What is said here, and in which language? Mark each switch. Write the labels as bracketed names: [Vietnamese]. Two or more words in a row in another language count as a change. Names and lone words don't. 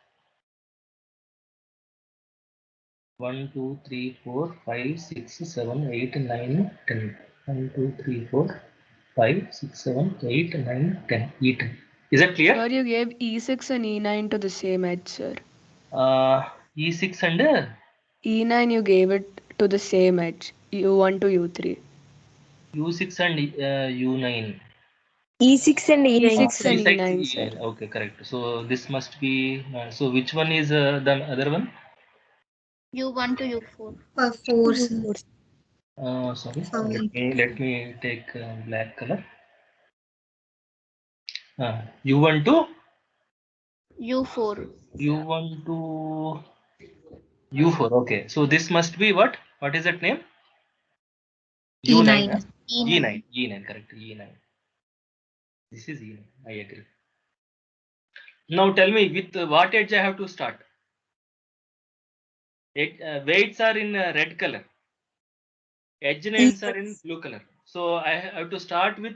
[English] 1, 2, 3, 4, 5, 6, 7, 8, 9, 10. 1, 2, 3, 4, 5, 6, 7, 8, 9, 10. E10. Is that clear? Sir, you gave E6 and E9 to the same edge, sir. E6 and E9 you gave it to the same edge, U1 to U3. U6 and U9. E6 and E9, E6 and sir. E9, sir. E9. Okay, correct. So this must be. So which one is the other one? U1 to U4. 4, sir. Sorry. Oh, Let me take black color. U1 to U4. U1 to U4. Okay. So this must be what? What is that name? U9. E9. E9. E9. Correct. E9. This is E9. I agree. Now tell me with what edge I have to start? Weights are in red color. Edge names are in blue color. So I have to start with